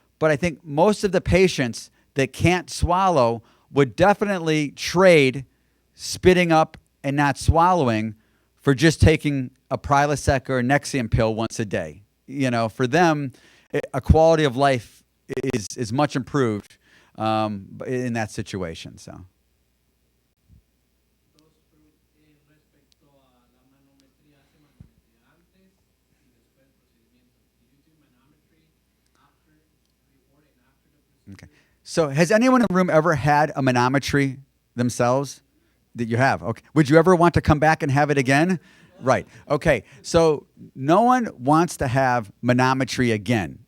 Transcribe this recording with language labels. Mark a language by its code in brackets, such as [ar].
[en] But I think most of the patients that can't swallow would definitely trade spitting up and not swallowing for just taking a Prilosec or a Nexium pill once a day. You know, for them, a quality of life is much improved in that situation. So. [es] Respecto a la manometría, ¿hace manometría antes y después del procedimiento? [en] Do you do manometry after, before and after the procedure? Okay. So has anyone in the room ever had a manometry themselves? That you have? Okay. Would you ever want to come back and have it again? Right. Okay. So no one wants to have manometry again.